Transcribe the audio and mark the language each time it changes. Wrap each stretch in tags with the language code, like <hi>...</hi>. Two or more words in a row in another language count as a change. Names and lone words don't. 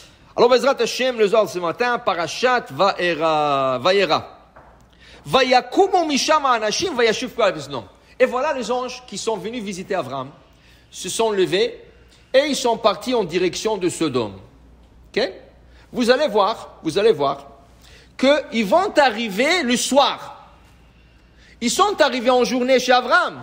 <fr>Alors,</fr> <he>בעזרת השם,</he> <fr>le Zohar ce matin, Parashat Vayera. Vayakumu misham anashim vayashuv kol beznom. Et voilà les anges qui sont venus visiter Abraham, se sont levés et ils sont partis en direction de Sodome. Ok? Vous allez voir qu'ils vont arriver le soir. Ils sont arrivés en journée chez Abraham.</fr>